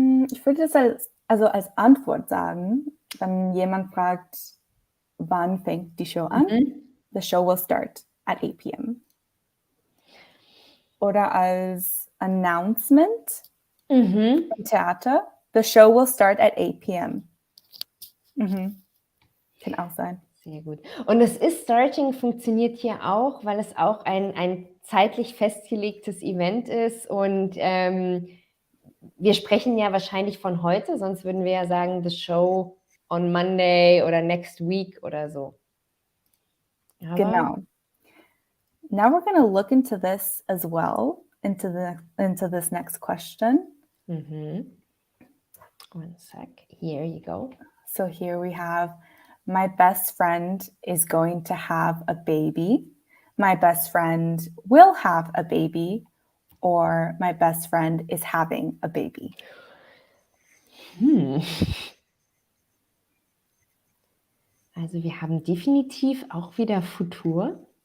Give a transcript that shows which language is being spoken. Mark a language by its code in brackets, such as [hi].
[de] Ich würde das als Antwort sagen, wenn jemand fragt, wann fängt die Show an? [en] The show will start at 8 p.m. [de] Oder als Announcement im Theater, [en] the show will start at 8 p.m. [de] Kann auch sein. Sehr gut. Und das Is-Starting funktioniert hier auch, weil es auch ein zeitlich festgelegtes Event ist und wir sprechen ja wahrscheinlich von heute, sonst würden wir ja sagen, [en] the show on Monday [de] oder [en] next week [de] oder so. Aber Genau. [en] Now we're going to look into this as well, into this next question. One sec. Here you go. So here we have, my best friend is going to have a baby. My best friend will have a baby. Or my best friend is having a baby. [de] Also wir haben definitiv auch wieder Futur.